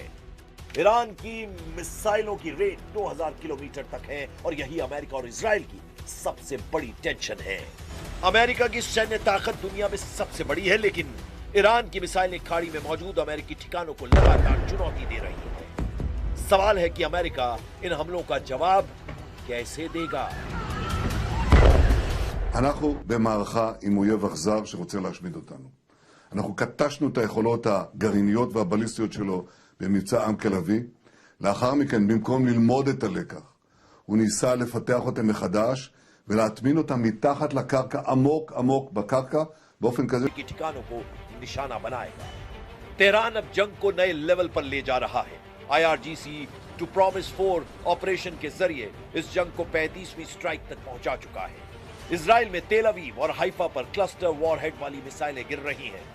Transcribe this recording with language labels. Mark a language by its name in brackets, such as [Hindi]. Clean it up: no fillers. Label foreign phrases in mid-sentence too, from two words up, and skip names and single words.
[Hindi] ईरान की मिसाइलों की रेंज 2000 किलोमीटर तक है और यही अमेरिका और इजराइल की सबसे बड़ी टेंशन है। अमेरिका की सैन्य ताकत दुनिया में सबसे बड़ी है, लेकिन ईरान की मिसाइलें खाड़ी में मौजूद अमेरिकी ठिकानों को लगातार चुनौती दे रही है। सवाल है कि अमेरिका इन हमलों का जवाब कैसे देगा। [Hebrew] אנחנו במערכה עם אויב אכזר שרוצה להשמיד אותנו. אנחנו קטשנו את היכולות הגרעיניות והבליסטיות שלו במבצע עם כלבי. לאחר מכן, במקום ללמוד את הלקח, הוא ניסה לפתח אותם מחדש ולהטמין אותם מתחת לקרקע, עמוק עמוק בקרקע, באופן כזה [Hindi] की ठिकानों को निशाना बनाएगा। तेहरान अब जंग को नए लेवल पर ले जा रहा है। IRGC टू प्रॉमिस 4 ऑपरेशन के जरिए इस जंग को 35वीं स्ट्राइक तक पहुंचा चुका है। इजराइल में तेल अवीव और हाइफा पर क्लस्टर वॉरहेड वाली मिसाइलें गिर रही हैं।